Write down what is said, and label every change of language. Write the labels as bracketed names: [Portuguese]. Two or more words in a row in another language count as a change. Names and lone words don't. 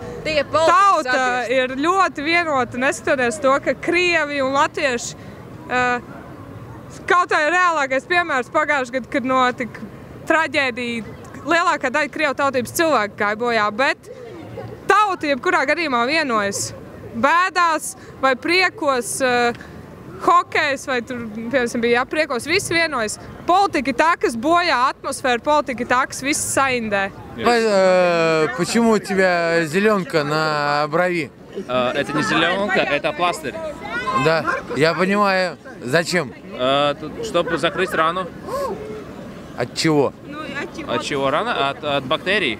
[Latvian] Tauta ir ļoti vienota, neskatoties to, ka Krievi un latvieši, kaut kā ir reālākais piemērs pagājušajā gadā, kad notika traģēdija, lielākā daļa Krievu tautības cilvēku gāja bojā, bet tauta jebkurā gadījumā vienojas bēdās vai priekos, hokejs vai tur, piemēram, bija priekos, visi vienojas. Politika ir tā, kas bojā atmosfēru, politika ir tā, kas viss saindē. [Russian] Почему у тебя зеленка на брови? Это не зеленка, это пластырь. Да, я понимаю. Зачем? Чтобы закрыть рану. От чего? От чего рана? От бактерий.